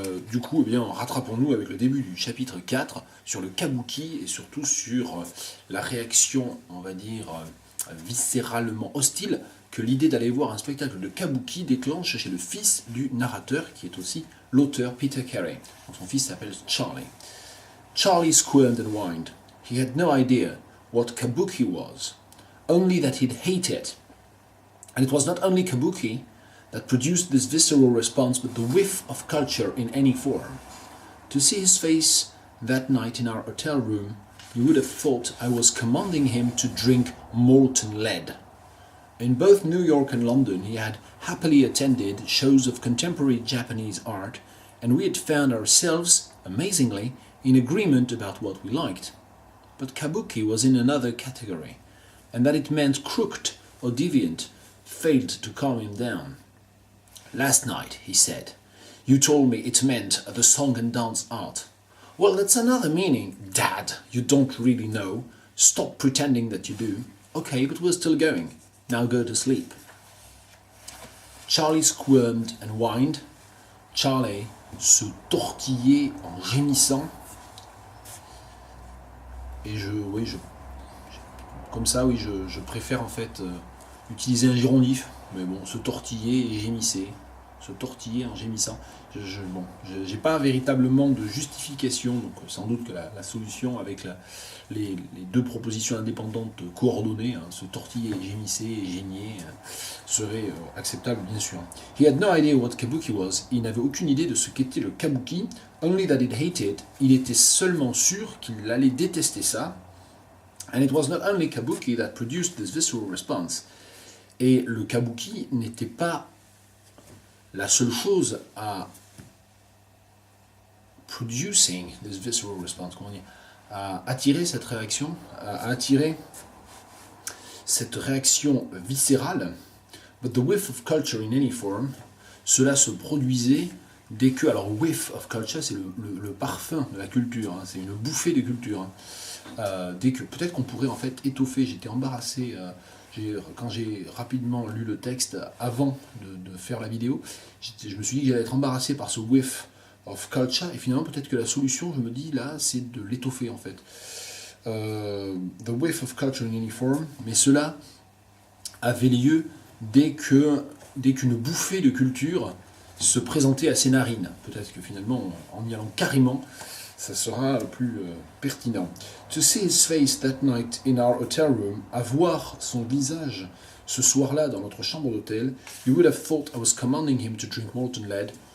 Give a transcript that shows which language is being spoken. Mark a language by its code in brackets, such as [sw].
[fr] Du coup, eh bien, rattrapons-nous avec le début du chapitre 4 sur le kabuki et surtout sur la réaction, on va dire, viscéralement hostile que l'idée d'aller voir un spectacle de kabuki déclenche chez le fils du narrateur, qui est aussi l'auteur Peter Carey. Donc, son fils s'appelle Charlie. [en] Charlie squirmed and whined. He had no idea what kabuki was, only that he'd hate it. And it was not only kabuki that produced this visceral response, but the whiff of culture in any form. To see his face that night in our hotel room, you would have thought I was commanding him to drink molten lead. In both New York and London, he had happily attended shows of contemporary Japanese art, and we had found ourselves, amazingly, in agreement about what we liked. But kabuki was in another category, and that it meant crooked or deviant failed to calm him down. Last night, he said, you told me it meant the song and dance art. Well, that's another meaning, Dad. You don't really know. Stop pretending that you do. Okay, but we're still going. Now go to sleep. Charlie squirmed and whined. [fr] Charlie se tortillait en gémissant. Et comme ça, je préfère en fait utiliser un girondif. Mais bon, se tortiller et gémissait. Se tortiller en gémissant. J'ai pas véritablement de justification, donc sans doute que la solution avec les deux propositions indépendantes coordonnées, se tortiller et gémisser et gêner, serait acceptable bien sûr. [en] He had no idea what kabuki was. [fr] Il n'avait aucune idée de ce qu'était le kabuki. [en] Only that he'd hate it. [fr] Il était seulement sûr qu'il allait détester ça. [en] And it was not only kabuki that produced this visceral response. [fr] Et le kabuki n'était pas la seule chose à [en] producing this visceral response, [fr] à attirer cette réaction, à attirer cette réaction viscérale. [en] But the whiff of culture in any form, [fr] cela se produisait dès que, alors whiff of culture, c'est le parfum de la culture, c'est une bouffée de culture. Dès que, peut-être qu'on pourrait en fait étoffer, j'étais embarrassé. Quand j'ai rapidement lu le texte avant de faire la vidéo, je me suis dit que j'allais être embarrassé par ce whiff of culture, et finalement peut-être que la solution, je me dis là, c'est de l'étoffer en fait. [en] The whiff of culture in any form, [fr] mais cela avait lieu dès qu'une bouffée de culture se présentait à ses narines. Peut-être que finalement, en y allant carrément, ça sera plus pertinent. [en] To see his face that night in our hotel room, [fr] à voir son visage ce soir-là dans notre chambre d'hôtel, [en] you would have thought I was commanding him to drink molten lead.